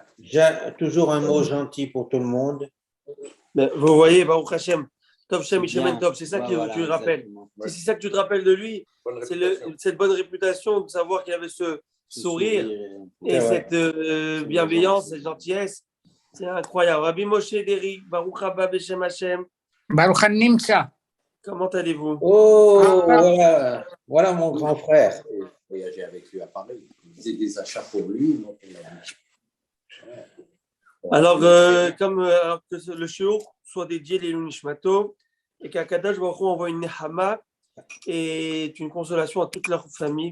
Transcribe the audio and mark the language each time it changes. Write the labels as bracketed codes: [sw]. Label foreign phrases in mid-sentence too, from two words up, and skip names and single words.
[fr] Toujours un mot gentil pour tout le monde. Mais vous voyez, [he] ברוך השם, טוב שם משמן טוב, [fr] c'est ça que tu te rappelles. C'est ça que tu te rappelles de lui. C'est cette bonne réputation de savoir qu'il avait ce sourire et cette bienveillance, cette gentillesse. C'est incroyable. [he] Rabbi Moshe Deri, ברוך הבא בשם השם. ברוך הנמצא. [fr] Comment allez-vous? Oh, voilà mon grand frère. Voyager avec lui à Paris. Il faisait des achats pour lui. Donc alors, alors que le shiur soit dédié les Nishmato et qu' [he] הקדוש ברוך הוא [fr] envoie une Nehama et une consolation à toute leur famille.